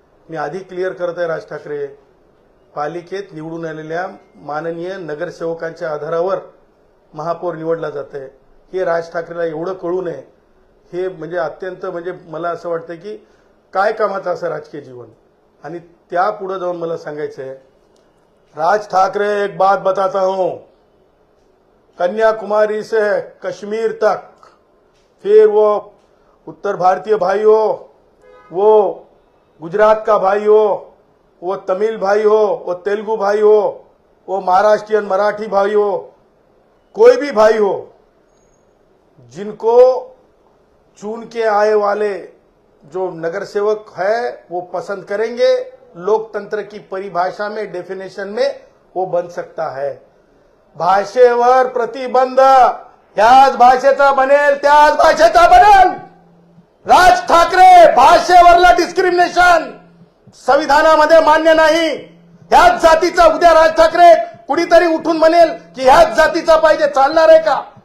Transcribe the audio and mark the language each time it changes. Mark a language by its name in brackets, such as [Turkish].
[Marathi] मी आधी क्लिअर करत आहे, राज ठाकरे पालिकेत निवडून आलेल्या माननीय नगरसेवकांच्या आधारावर महापौर निवडला जात आहे। हे राज ठाकरेला एवढं कळू नये, हे म्हणजे अत्यंत म्हणजे मला असं वाटतं की काय कामाचं असं राजकीय जीवन। आणि त्या पुढे जाऊन मला सांगायचं आहे, [Hindi] राज ठाकरे एक बात बताता हूं, कन्याकुमारी से कश्मीर तक, फिर वो उत्तर भारतीय भाई हो, वो गुजरात का भाई हो, वो तमिल भाई हो, वो तेलुगु भाई हो, वो महाराष्ट्रियन मराठी भाई हो, कोई भी भाई हो, जिनको चुन के आए वाले जो नगरसेवक है वो पसंद करेंगे, लोकतंत्र की परिभाषा में डेफिनेशन में वो बन सकता है। [Marathi] भाषेवर प्रतिबंध ह्याच भाषेचा बनेल त्याच भाषेचा बनेल। राज ठाकरे भाषेवरला डिस्क्रिमिनेशन संविधानामध्ये मान्य नाही। ह्याच जातीचा उद्या राज ठाकरे कुणीतरी उठून म्हणेल की ह्याच जातीचा पाहिजे, चालणार आहे का?